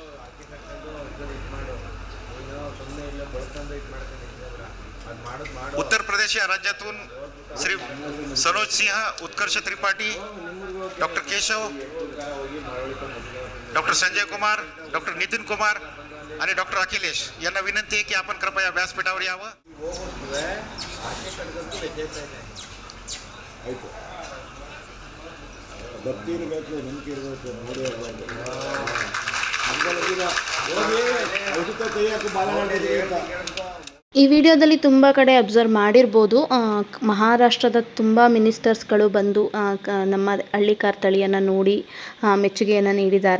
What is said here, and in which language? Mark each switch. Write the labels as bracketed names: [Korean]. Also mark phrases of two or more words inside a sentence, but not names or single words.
[Marathi] उत्तर प्रदेश या राज्यातून श्री सनोज सिंह, उत्कर्ष त्रिपाठी, डॉक्टर केशव, डॉक्टर संजय कुमार, डॉक्टर नितिन कुमार आणि डॉक्टर अखिलेश यांना विनंती आहे की आपण कृपया व्यासपीठावर यावं. [Kannada] ಗೊತ್ತಿರಬೇಕು, ನಂಬಿಕೆ ಇರಬೇಕು. ನೋಡಿ ಕೈಯಾಕು ಬಾಲ ಮಾಡಿದ್ದೀವಿ ಅಂತ. ಈ ವಿಡಿಯೋದಲ್ಲಿ ತುಂಬ ಕಡೆ ಅಬ್ಸರ್ವ್ ಮಾಡಿರ್ಬೋದು, ಮಹಾರಾಷ್ಟ್ರದ ತುಂಬ ಮಿನಿಸ್ಟರ್ಸ್ಗಳು ಬಂದು ನಮ್ಮ ಹಳ್ಳಿಕಾರ್ ತಳಿಯನ್ನು ನೋಡಿ ಮೆಚ್ಚುಗೆಯನ್ನು ನೀಡಿದ್ದಾರೆ.